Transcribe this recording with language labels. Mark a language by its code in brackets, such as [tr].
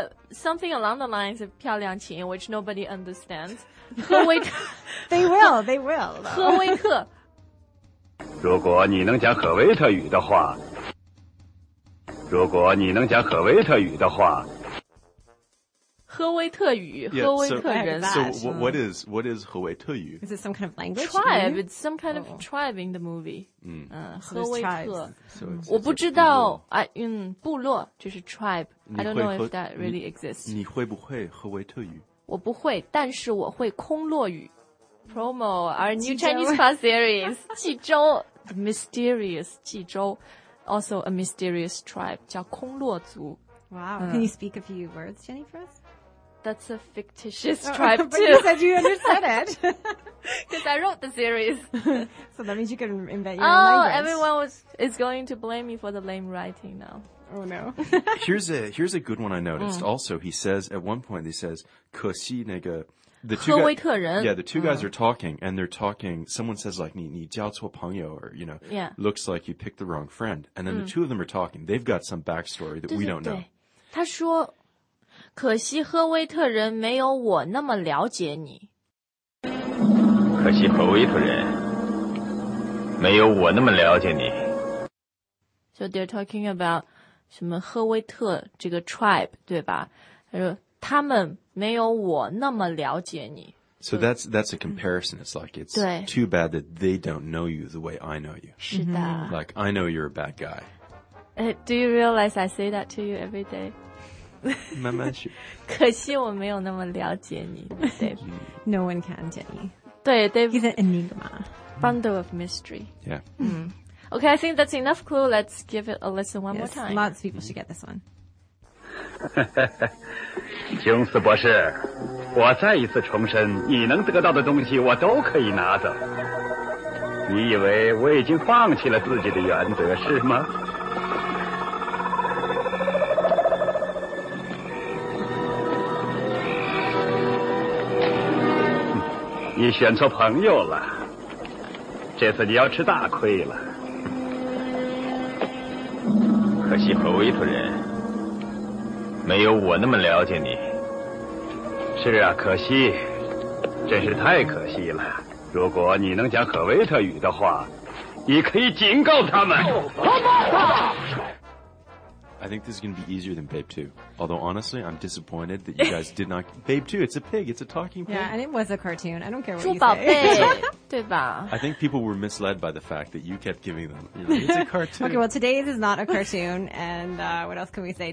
[en] Something along the lines of [zh] 漂亮请, [en] which nobody understands. [zh] 何为特, [en] they will. [zh] 何为特。如果你能讲赫维特语的话，如果你能讲赫维特语的话，赫维特语，赫维特人。 [en] So what is 赫维特语？ Is it some kind of language? Tribe. It's some kind of tribe in the movie. 嗯， [zh] 赫维特。 [en] So [zh] 我不知道啊，嗯，部落就是 tribe. [en] I don't know if that really exists. [zh] 你会不会赫维特语？我不会，但是我会空落语。 [en] Promo our new Chinese class series, 济州, the mysterious 济州, also a mysterious tribe, [zh] 叫空落族. [en] Wow, can you speak a few words, Jenny, for us? That's a fictitious tribe, but too. But you said you understood it. Because I wrote the series. So that means you can invent your Oh, everyone is going to blame me for the lame writing now. Oh, no. here's a good one I noticed. Also, he says, at one point, he says, [zh] 可惜那个... [en] The two, the two guys are talking, and they're talking. Someone says, like, [zh] 你交错朋友, [en] or, you know,、 yeah. looks like you picked the wrong friend. And then、the two of them are talking. They've got some backstory that [zh] 对对对 [en] we don't know. [zh] 他说,可惜赫威特人没有我那么了解你。可惜赫威特人没有我那么了解你。 [en] So they're talking about [zh] 什么赫威特这个 [en] tribe, [zh] 对吧? 他说,他们没有我那么了解你。 [en] So that's a comparison. It's like it's too bad that they don't know you the way I know you. [zh] 是的。 [en] Like, I know you're a bad guy. Do you realize I say that to you every day? [zh] 慢慢学。可惜我没有那么了解你。 [en] Dave. No one can, Jenny. [zh] 对 Dave. [en] He's an enigma. Bundle of mystery. Yeah. Okay, I think that's enough clue. Let's give it a listen one more time. Lots of people should get this one. [zh] 琼斯博士，我再一次重申，你能得到的东西我都可以拿走。你以为我已经放弃了自己的原则是吗？你选错朋友了，这次你要吃大亏了。可惜侯维特人没有我那么了解你。是啊，可惜，真是太可惜了。如果你能讲赫维特语的话，你可以警告他们。 [en] I think this is going to be easier than Babe 2. Although, honestly, I'm disappointed that you guys did not... Babe 2, it's a pig. It's a talking pig. Yeah, and it was a cartoon. I don't care what you say. [zh] 猪宝贝,对吧? [en] I think people were misled by the fact that you kept giving them... You know, it's a cartoon. Okay, well, today's is not a cartoon. And what else can we say?